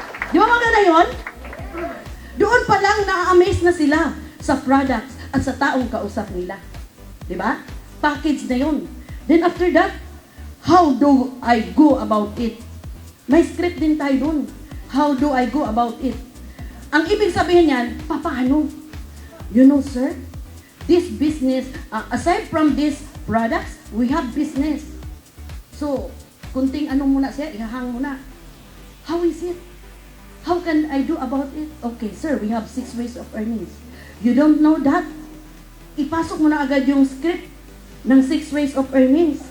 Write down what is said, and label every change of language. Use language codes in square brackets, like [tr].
[tl] Di ba maganda yun? Doon pa lang na-amaze na sila sa products at sa taong kausap nila. Di ba? Package na yun. [en] Then after that, how do I go about it? [tl] May script din tayo dun. [en] How do I go about it? [tl] Ang ibig sabihin niyan, paano? [en] You know, sir, this business, aside from these products, we have business. [tl] So, kunting ano muna siya, ihahang muna. [en] How is it? How can I do about it? Okay, sir, we have 6 ways of earnings. You don't know that? [tl] Ipasok mo na agad yung [en] script ng 6 ways of earnings.